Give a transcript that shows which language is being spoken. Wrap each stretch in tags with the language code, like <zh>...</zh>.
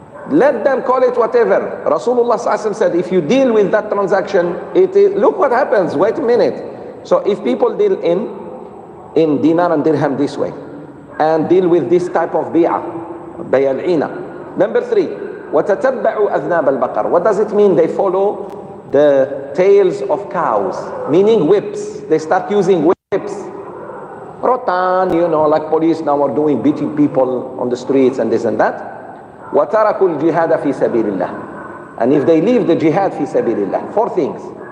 <en>Let them call it whatever. Rasulullah said, if you deal with that transaction, look what happens. Wait a minute. So if people deal in dinar and dirham this way, and deal with this type of bi'ah, bay al-ina. Number 3,</en> <ar>وَتَتَبَّعُوا أَذْنَابَ الْبَقَرِ.</ar> <en>What does it mean? They follow the tails of cows, meaning whips. They start using whips. Rotan, you know, like police now are doing, beating people on the streets and this and that.</en> <ar>وَتَرَكُوا الْجِهَادَ فِي سَبِيلِ اللَّهِ.</ar> <en>And if they leave the jihad fi sabilillah, 4 things.</en>